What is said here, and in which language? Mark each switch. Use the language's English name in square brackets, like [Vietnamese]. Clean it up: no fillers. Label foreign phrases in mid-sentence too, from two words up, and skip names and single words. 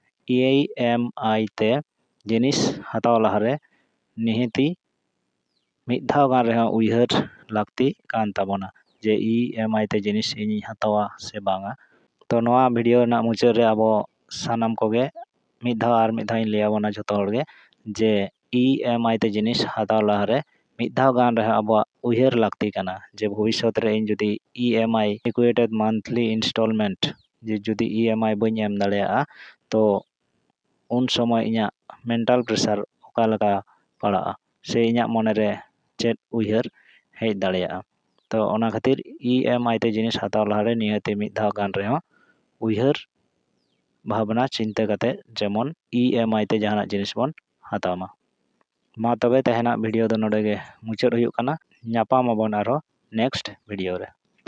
[Santali] EMI ᱛᱮ ᱡᱤᱱᱤᱥ ᱦᱟᱛᱟᱣ ᱞᱟᱦᱟᱨᱮ ᱱᱤᱦᱟᱹᱛᱤ ᱢᱤᱫ ᱫᱷᱟᱣ ᱜᱟᱱ ᱨᱮᱦᱚᱸ ᱩᱭᱦᱟᱹᱨ ᱞᱟᱹᱠᱛᱤ ᱠᱟᱱ ᱛᱟᱵᱚᱱᱟ ᱡᱮ EMI ᱛᱮ ᱡᱤᱱᱤᱥ ᱤᱧᱤᱧ ᱦᱟᱛᱟᱣᱟ ᱥᱮ ᱵᱟᱝᱟ᱾ ᱛᱚ ᱱᱚᱣᱟ ᱵᱷᱤᱰᱤᱭᱳ ᱨᱮᱱᱟᱜ ᱢᱩᱪᱟᱹᱫ ᱨᱮ ᱟᱵᱚ ᱥᱟᱱᱟᱢ ᱠᱚᱜᱮ ᱢᱤᱫ ᱫᱷᱟᱣ ᱤᱧ ᱞᱟᱹᱭ ᱟᱵᱚᱱᱟ ᱡᱷᱚᱛᱚ ᱦᱚᱲᱜᱮ ᱡᱮ EMI তে জিনিস হাতাও লাহারে mid dhao gan reho abuak uyher lakti kana je bhobishot re in jodi EMI [English] equated monthly installment [Santali] je jodi EMI bañ em dareyaga to un somoy iña [English] mental pressure [Santali] oka leka padaga se iña monere chet uyher hej dareyaga to ona khatir EMI te jinis hataw lahare niyate mid dhao gan reho uyher bhabna चिंता kate jemon EMI te jahanak jinis bon hataw ma tobe tehenak video do node ge muchad huyuk kana nyapam abon aro [English] next video [Santali] re